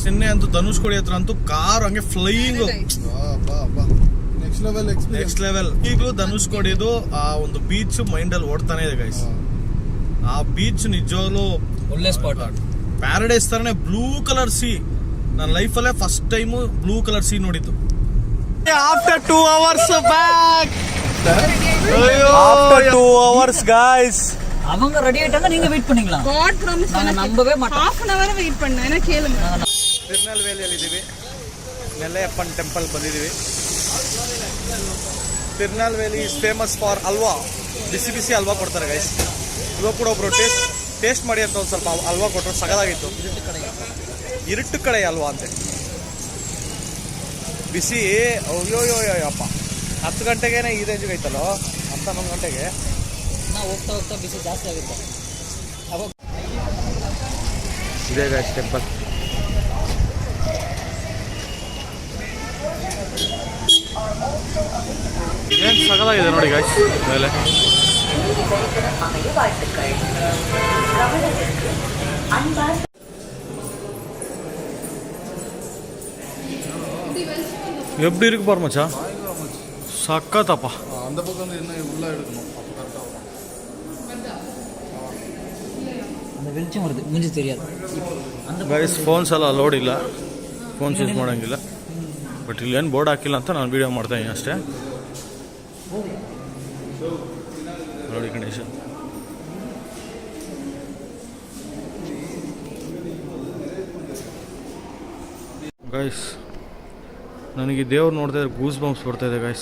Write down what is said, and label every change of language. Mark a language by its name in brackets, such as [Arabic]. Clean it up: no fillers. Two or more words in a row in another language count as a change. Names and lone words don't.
[Kannada] ನಿನ್ನೆ ಅಂತೂ ಧನುಷ್ಕೋಡಿ ಹತ್ರ ಅಂತೂ ಕಾರ್ ಹಂಗೆ [English] flying next level. [Kannada] ಈಗಲೂ ಧನುಷ್ಕೋಡಿದು ಆ ಒಂದು [English] beach mind [Kannada] ಅಲ್ಲಿ ಓಡ್ತಾನೆ ಇದೆ ಗೈಸ್. ಆ ಬೀಚ್ ನಿಜವಾಗ್ಲೂ ಒಳ್ಳೆ ಸ್ಪಾಟ್. ಪ್ಯಾರಡೈಸ್ ತರನೇ [English] blue colour sea. [Kannada] ನನ್ನ ಲೈಫಲ್ಲೇ [English] first time blue colour sea [Kannada] ನೋಡಿದ್ದು. [English] after 2 hours back. after 2 hours guys. [Tamil] அவங்க ரெடி ஆயிட்டாங்க, நீங்க வெயிட் பண்ணீங்களா? [English] god promise [Tamil] நான் நம்பவே மாட்டேன். [English] half an hour [Tamil] வெயிட் பண்ணேன். என்ன கேளுங்க. [Kannada] ತಿರುನಲ್ವೇಲಿಯಲ್ಲಿ ಇದ್ದೀವಿ, ನೆಲ್ಲೆಯಪ್ಪನ ಟೆಂಪಲ್ ಬಂದಿದ್ದೀವಿ. [English] Tirunelveli is famous for halwa. [Kannada] ಬಿಸಿ ಬಿಸಿ ಹಲ್ವಾ ಕೊಡ್ತಾರೆ ಗೈಸ್. ಇವಾಗ ಕೂಡ ಒಬ್ರು ಟೇಸ್ಟ್ ಮಾಡಿ ಅಂತ ಒಂದು ಸ್ವಲ್ಪ ಹಲ್ವಾ ಕೊಟ್ಟರು, ಸಗದಾಗಿತ್ತು. ಇರುಟ್ಟು ಕಡೆ ಹಲ್ವಾ ಅಂತೆ, ಬಿಸಿ. ಅಯ್ಯೋಯ್ಯೋಯ್ಯಪ್ಪ, 10 ಗಂಟೆಗೇನೆ ಈ ರೇಂಜ್ಗೆ ಐತಲ್ಲೋ, 11 ಗಂಟೆಗೆ. ಹೋಗ್ತಾ ಹೋಗ್ತಾ ಬಿಸಿ ಜಾಸ್ತಿ ಆಗುತ್ತೆ. ಇದೇ ಗೈಸ್ ಟೆಂಪಲ್. ಏನು ಸಗದಾಗಿದೆ ನೋಡಿ ಗೈಸ್ ಮೇಲೆ. [Tamil] எப்படி இருக்கு பாரு மச்சான், சக்கத்தப்பா. அந்த பக்கம் என்ன உள்ள எடுக்கணும். அந்த வெளிச்சம் வருது, மூஞ்சி தெரியாது. [English] guys phones [Kannada] ಎಲ್ಲ ಅಲೋಡ್ ಇಲ್ಲ, [English] phones use [Kannada] ಮಾಡೋಂಗಿಲ್ಲ. ಬಟ್ ಇಲ್ಲೇನು ಬೋರ್ಡ್ ಹಾಕಿಲ್ಲ ಅಂತ ನಾನು ವೀಡಿಯೋ ಮಾಡ್ತಾಯಿದ್ದೀನಿ ಅಷ್ಟೇ. ನೋಡಿ ಗಣೇಶ. ಗೈಸ್ ನನಗೆ ದೇವ್ರು ನೋಡ್ತಾ ಇದ್ರೆ [English] goose bumps [Kannada] ಬರ್ತಾಯಿದೆ ಗೈಸ್.